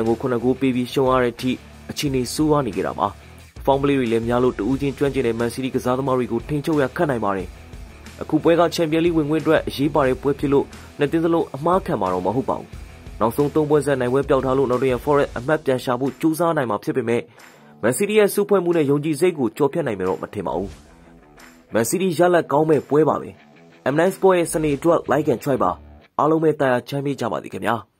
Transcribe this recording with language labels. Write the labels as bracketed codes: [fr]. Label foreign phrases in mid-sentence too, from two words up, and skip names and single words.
[my] ကို9ဂိုးပေးပြီးရှုံးရတဲ့အထိအခြေအနေဆိုးဝါးနေကြတာပါ။ဖောင်းပလေးတွေလည်းများလို့တူးချင်းကျွမ်းကျင်တဲ့မန်စီးတီးကစားသမားတွေကိုထိန်းချုပ်ရခက်နိုင်ပါတယ်။အခုပွဲကချန်ပီယံလိဝင်ခွင့်အတွက်အရေးပါတဲ့ပွဲဖြစ်လို့နှစ်သင်းစလုံးအမှားခံမှာတော့မဟုတ်ပါဘူး။နောက်ဆုံး3ပွဲဆက်နိုင်ပွဲပျောက်ထားလို့ Nottingham Forest အမှတ်ပြန်ရှာဖို့ကြိုးစားနိုင်မှာဖြစ်ပေမဲ့မန်စီးတီးရဲ့စုဖွဲ့မှုနဲ့ယုံကြည်စိတ်ကိုကျော်ဖြတ်နိုင်မယ်တော့မထင်ပါဘူး။မန်စီးတီးရလဒ်ကောင်းမဲ့ပွဲပါပဲ။ M9 Sport ရဲ့စနေအတွက် [en] like and try [my] ပါအားလုံးပဲတာယာချမ်းမြေ့ကြပါသည်ခင်ဗျာ။